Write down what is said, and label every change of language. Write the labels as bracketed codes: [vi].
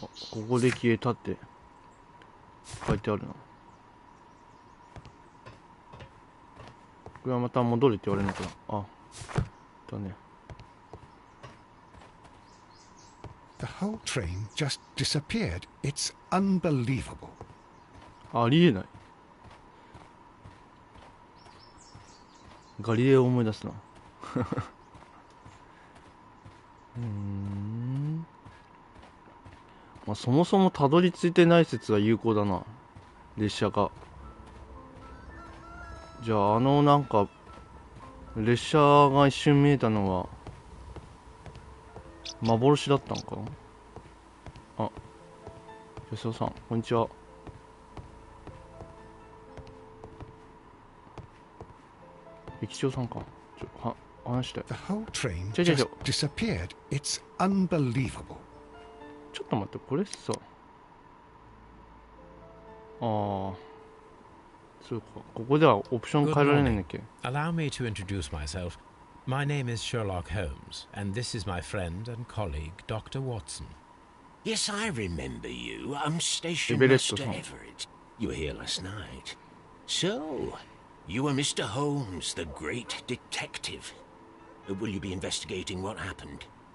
[ja] ここで消えたって書いてあるな。これはまた戻るって言われるのかな。あ、だね。 [en] The whole train just disappeared. It's unbelievable. [ja] ありえない。ガリレオを思い出すな。まあ、そもそもたどり着いてない説が有効だな、列車が。じゃあなんか列車が一瞬見えたのは幻だったのか。あ、吉尾さんこんにちは。駅長さんか。話して。 [en] The whole train just disappeared. It's unbelievable. [ja] ちょっと待って、これさ、そうか、ここではオプション変えられないんだっけ。 [en] Allow me to introduce myself. My name is Sherlock Holmes, and this is my friend and colleague, Dr. Watson. Yes, I remember you. I'm Station Everett, Master Everett. You were here last night. So, you are Mr. Holmes, the great detective. Will you be investigating what happened?